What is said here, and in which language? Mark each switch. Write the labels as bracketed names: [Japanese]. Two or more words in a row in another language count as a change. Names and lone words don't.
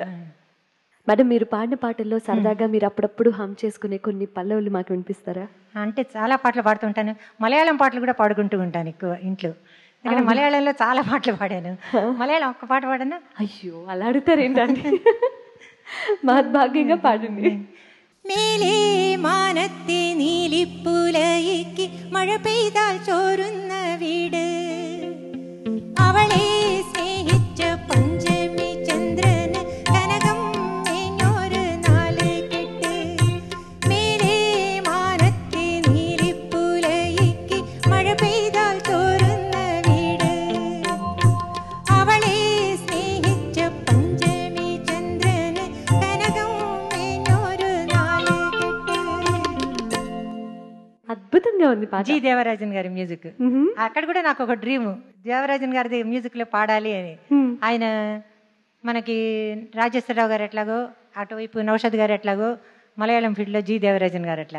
[Telugu] మేడం, మీరు పాడిన పాటల్లో సరదాగా మీరు అప్పుడప్పుడు హమ్ చేసుకునే కొన్ని పల్లవులు మాకు వినిపిస్తారా? అంటే చాలా పాటలు పాడుతుంటాను, మలయాళం పాటలు కూడా పాడుకుంటూ ఉంటాను ఎక్కువ ఇంట్లో. ఎందుకంటే మలయాళంలో చాలా పాటలు పాడాను. మలయాళం ఒక్క పాట పాడాను. అయ్యో, అలా అడుగుతారేంటండి? మహద్భాగ్యంగా పాడండి. [Malayalam] മേലേ മാനത്തെ നീലിപ്പുലയിക്ക് മഴ പെയ്താൽ ചോരുന്ന വീട്, അവളെ സ്നേഹിച്ച പഞ്ചമി ചന്ദ്രന് കനകം മേഞ്ഞൊരു നാല് കെട്ട്. മേലേ മാനത്തെ നീലിപ്പുലയിക്ക് മഴ പെയ്താൽ ചോരുന്ന വീട്, അവളെ സ്നേഹിച്ച പഞ്ചമി ചന്ദ്രന് കനകം മേഞ്ഞൊരു നാല് കെട്ട്. [Telugu] అద్భుతంగా ఉంది పాట. జి దేవరాజన్ గారి మ్యూజిక్. అక్కడ కూడా నాకు ఒక డ్రీమ్, దేవరాజన్ గారిది మ్యూజిక్ లో పాడాలి అని. ఆయన మనకి రాజేశ్వరరావు గారు ఎట్లాగో, అటువైపు నౌషద్ గారు ఎట్లాగో, మలయాళం ఫీల్డ్లో జి దేవరాజన్ గారు అట్లా.